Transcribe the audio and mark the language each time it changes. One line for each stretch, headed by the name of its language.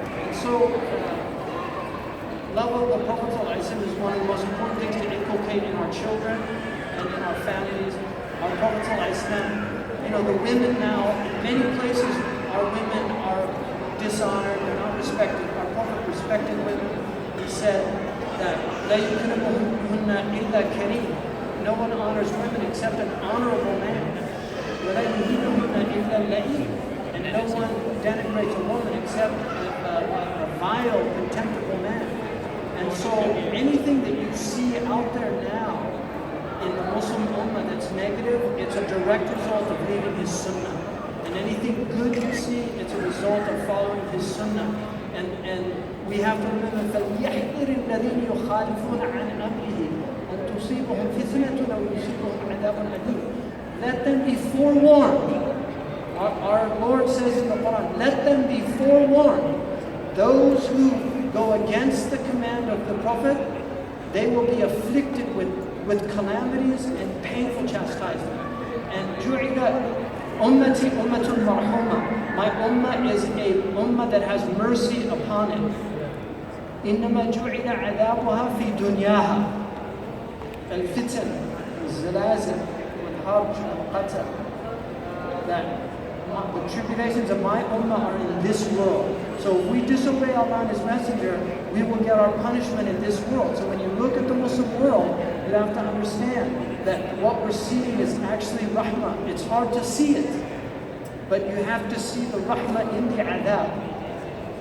English: And so, love of the Prophet ﷺ is one of the most important things to inculcate in our children and in our families. Our Prophet ﷺ, the women now, in many places, our women are dishonored, they're not respected. Our Prophet respected women. He said that
Arabic: لَا يُكْرِمُهُنَّ إِلَّا كَرِيمٌ.
English: No one honors women except an honorable man.
Arabic: وَلَا يُهِينُهُنَّ إِلَّا اللَّئِيمٌ.
English: And no one denigrates a woman except a vile, contemptible man. And so anything that you see out there now in the Muslim Ummah that's negative, it's a direct result of leaving his sunnah. And anything good you see, it's a result of following his sunnah. And we have to remember,
Arabic: فَلْيَحْذِرِ الَّذِينَ يُخَالِفُونَ عَنْ أَمْرِهِ أَنْ تُصِيبَهُمْ فِتْنَةٌ أَوْ يُصِيبَهُمْ عَذَابٌ أَلِيمٌ.
English: Let them be forewarned. Our Lord says in the Quran, let them be forewarned. Those who go against the command of the Prophet, they will be afflicted with calamities and painful chastisement.
Arabic: And ummati ummatun marhuma.
English: My ummah is a ummah that has mercy upon it.
Arabic: إنما جعل عذابها في دنياها. الفتن, الزلازل, والحرج, والقتل.
English: That the tribulations of my ummah are in this world. So if we disobey Allah and His Messenger, we will get our punishment in this world. So when you look at the Muslim world, you have to understand that what we're seeing is actually rahmah. It's hard to see it, but you have to see the rahmah in the adab.